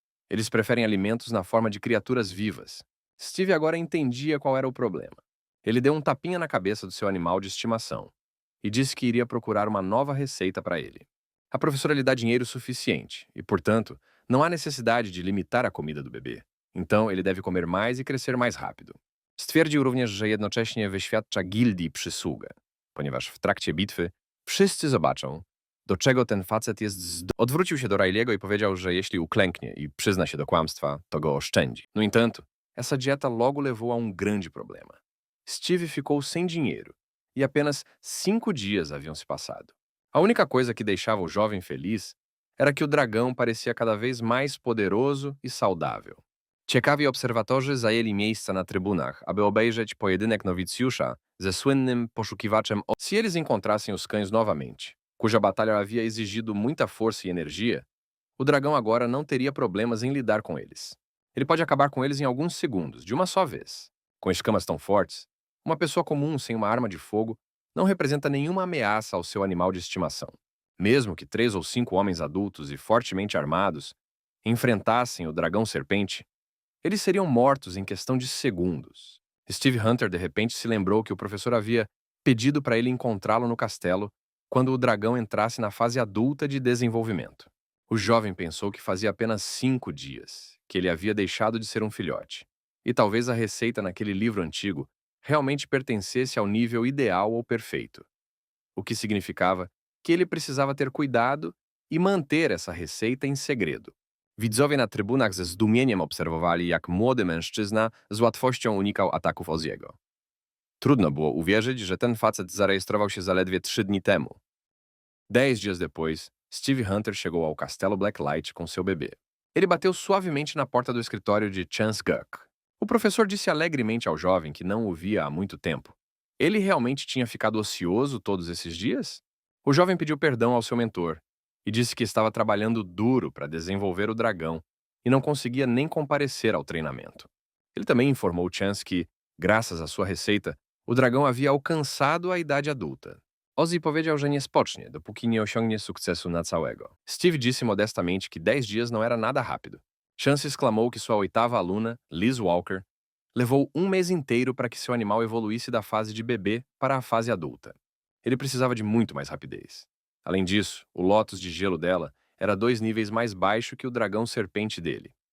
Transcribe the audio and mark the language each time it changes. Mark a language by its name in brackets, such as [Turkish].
[Portuguese] Eles preferem alimentos na forma de criaturas vivas. Steve agora entendia qual era o problema. Ele deu um tapinha na cabeça do seu animal de estimação e disse que iria procurar uma nova receita para ele. A professora lhe dá dinheiro suficiente e, portanto, não há necessidade de limitar a comida do bebê. Então, ele deve comer mais i crescer mais rápido. [Polish] Stwierdził również, że jednocześnie wyświadcza gildii przysługę, ponieważ w trakcie bitwy wszyscy zobaczą, do czego ten facet jest Odwrócił się do Riley'ego i powiedział, że jeśli uklęknie i przyzna się do kłamstwa, to go oszczędzi. [Portuguese] No entanto, essa dieta logo levou a grande problema. Steve ficou sem dinheiro e apenas 5 dias haviam se passado. A única coisa que deixava o jovem feliz era que o dragão parecia cada vez mais poderoso i saudável. [Polish] Ciekawi obserwatorzy zajęli miejsca na trybunach, aby obejrzeć pojedynek nowicjusza ze słynnym poszukiwaczem. [Portuguese] Se eles encontrassem os cães novamente, cuja batalha havia exigido muita força e energia, o dragão agora não teria problemas em lidar com eles. Ele pode acabar com eles em alguns segundos, de uma só vez. Com escamas tão fortes, uma pessoa comum sem uma arma de fogo não representa nenhuma ameaça ao seu animal de estimação. Mesmo que 3 ou 5 homens adultos e fortemente armados enfrentassem o dragão serpente, eles seriam mortos em questão de segundos. Steve Hunter de repente se lembrou que o professor havia pedido para ele encontrá-lo no castelo quando o dragão entrasse na fase adulta de desenvolvimento. O jovem pensou que fazia apenas 5 dias que ele havia deixado de ser um filhote, e talvez a receita naquele livro antigo realmente pertencesse ao nível ideal ou perfeito, o que significava que ele precisava ter cuidado i manter essa receita em segredo. [Polish] Widzowie na trybunach ze zdumieniem obserwowali, jak młody mężczyzna z łatwością unikał ataków Ozziego. Trudno było uwierzyć, że ten facet zarejestrował się zaledwie 3 dni temu. [Portuguese] 10 dias depois, Steve Hunter chegou ao castelo Blacklight com seu bebê. Ele bateu suavemente na porta do escritório de Chance Guck. O professor disse alegremente ao jovem que não o via há muito tempo. Ele realmente tinha ficado ocioso todos esses dias? O jovem pediu perdão ao seu mentor e disse que estava trabalhando duro para desenvolver o dragão e não conseguia nem comparecer ao treinamento. Ele também informou Chance que, graças à sua receita, o dragão havia alcançado a idade adulta. [Polish] Ozzy powiedział, że nie spocznie, dopóki nie osiągnie sukcesu na całego. [Portuguese] Steve disse modestamente que 10 dias não era nada rápido. Chance exclamou que sua 8ª aluna, Liz Walker, levou 1 mês inteiro para que seu animal evoluísse da fase de bebê para a fase adulta. Ele precisava de muito mais rapidez. Além disso, o Lotus de gelo dela era 2 níveis mais baixo que o dragão serpente dele.